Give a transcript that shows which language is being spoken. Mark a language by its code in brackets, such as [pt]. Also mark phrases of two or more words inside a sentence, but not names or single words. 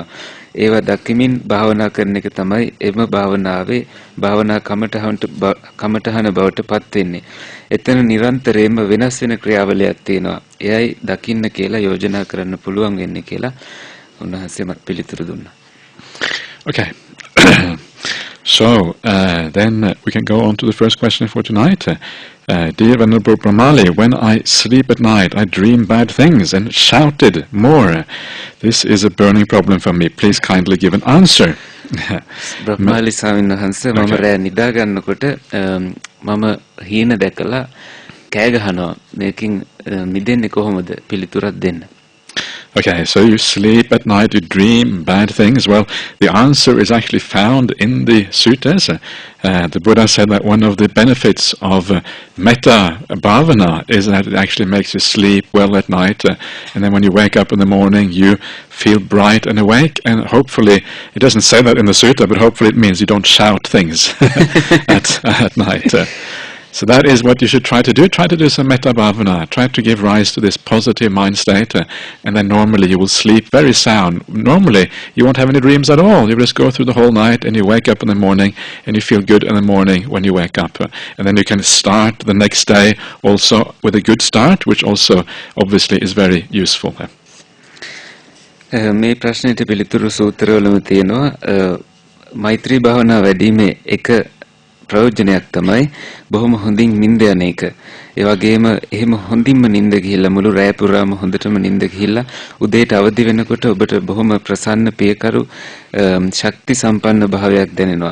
[si] ඒවා දකිමින් භාවනා කරන එක තමයි එම භාවනාවේ භාවනා කමඨහන බවට පත් වෙන්නේ. එතන නිරන්තරයෙන්ම වෙනස් වෙන ක්‍රියාවලියක් තියෙනවා. එයයි දකින්න කියලා යෝජනා කරන්න පුළුවන් වෙන්නේ කියලා උන්වහන්සේ මත් පිළිතුරු දුන්නා. [en] Okay. So then we can go on to the first question for tonight. Dear Venerable Brahmali, when I sleep at night, I dream bad things and shouted more. This is a burning problem for me. Please kindly give an answer. [si] Brahmali ස්වාමීන් වහන්සේ මම රැ නිදා ගන්නකොට මම හීන දැකලා කෑ ගහනවා. මේකෙන් මිදෙන්නේ කොහොමද? පිළිතුරක් දෙන්න. [en] Okay, so you sleep at night, you dream bad things. Well, the answer is actually found in the suttas. The Buddha said that one of the benefits of metta bhavana is that it actually makes you sleep well at night. And then when you wake up in the morning, you feel bright and awake. And hopefully, it doesn't say that in the sutta, but hopefully it means you don't shout things at night. So that is what you should try to do. Try to do some metta bhavana. Try to give rise to this positive mind state, and then normally you will sleep very sound. Normally you won't have any dreams at all. You just go through the whole night and you wake up in the morning and you feel good in the morning when you wake up. And then you can start the next day also with a good start, which also obviously is very useful. [si] මේ ප්‍රශ්නෙට පිළිතුරු සූත්‍රවලම තියෙනවා. මෛත්‍රී භාවනා වැඩිීමේ එක ප්‍රයෝජනයක් තමයි බොහොම හොඳින් නිින්ද යන එක. ඒ වගේම එහෙම හොඳින්ම නිින්ද ගිහිල්ලා මුළු රැය පුරාම හොඳටම නිින්ද ගිහිල්ලා උදේට අවදි වෙනකොට ඔබට බොහොම ප්‍රසන්න පියකරු ශක්ති සම්පන්න භාවයක් දැනෙනවා.